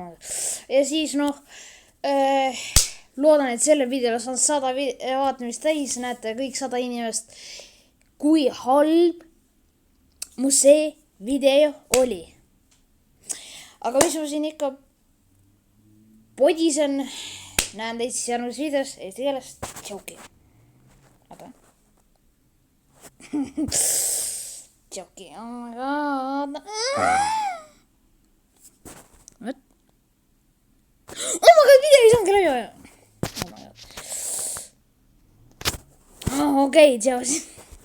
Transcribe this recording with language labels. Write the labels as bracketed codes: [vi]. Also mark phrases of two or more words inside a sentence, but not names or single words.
[et] Ja siis loodan, et selle videole saan 100 vaatamist täis, näete kõik 100 inimest, kui halb mu see video oli. Aga mis ma siin ikka podisen, näen teid siis järgmises videos eesti keeles. Tšauki. Oota. Tšauki. [en] Oh my god. What? Oh my god, [et] video ei saanudki läbi vaja. [en] Oh my god. [et] Okei, tšau.